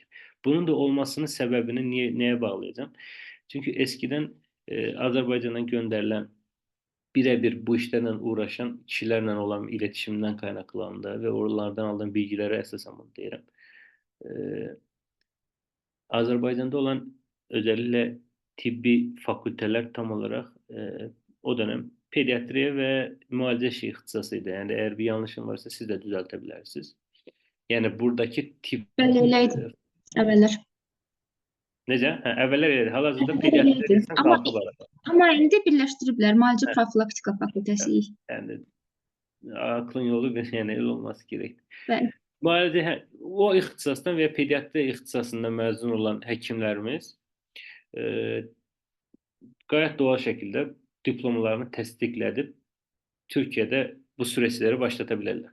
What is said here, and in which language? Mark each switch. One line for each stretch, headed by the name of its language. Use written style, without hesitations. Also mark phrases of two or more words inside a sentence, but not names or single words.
Turkish: Bunun da olmasının sebebini neye bağlayacağım? Çünkü eskiden Azerbaycan'dan gönderilen birebir bu işlerle uğraşan kişilerle olan iletişimden kaynaklandı ve oralardan aldığım bilgilere esasen bunu derim. Azerbaycan'da olan özellikle tıbbi fakülteler tam olarak o dönem pediatriye ve
Azerbaijani: mualicə şeyi ixtisasıydı.
Turkish: Yani eğer bir yanlışım varsa siz de düzeltebilirsiniz. Yani buradaki tip...
Azerbaijani: Bəli, eləydi. Əvvəllər. Necə? Hə, əvvəllər eləydi. Hal-hazırda Əvvəllər pediatriya eləydi. deyirsən qalxıb arada. Amma indi birləşdiriblər. Müalicə profilaktika fakültəsi.
Turkish: Yani aklın yolu yani el olması gerekli.
Azerbaijani: Bəli. Müalicə, o ixtisasdan veya pediatriya ixtisasından mezun olan həkimlərimiz
Turkish: gayet doğal şekilde diplomalarını tasdikledip Türkiye'de bu süreçleri başlatabilirler.